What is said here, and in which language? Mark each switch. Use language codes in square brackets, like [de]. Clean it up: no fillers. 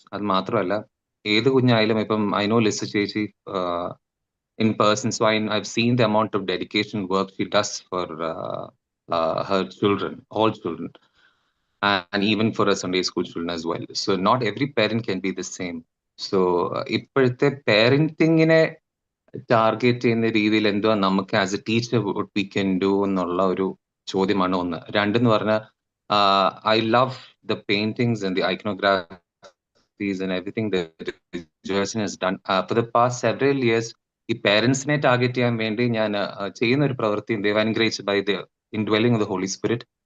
[ml] അത് മാത്രമല്ല ഏത് കുഞ്ഞായാലും ഇപ്പം [en] I know Lisa ചേച്ചി in person, so I've seen the amount of dedication work she does for her children, all children, and even for her Sunday school children as well. So not every parent can be the same. So ഇപ്പോഴത്തെ parenting [ml] target ചെയ്യുന്ന രീതിയിൽ എന്തുവാ നമുക്ക് as A teacher [en] what we can do [ml] എന്നുള്ള ഒരു ചോദ്യമാണ് ഒന്ന്. രണ്ടെന്ന് പറഞ്ഞാൽ [en] I love the paintings and the iconographies and everything that Joachim has done. For the past several years, [ml] ഈ പേരൻസിനെ ടാർഗറ്റ് ചെയ്യാൻ വേണ്ടി ഞാൻ ചെയ്യുന്ന ഒരു പ്രവൃത്തി ദൈവാനുഗ്രഹിച്ച് [en] by the indwelling of the Holy Spirit.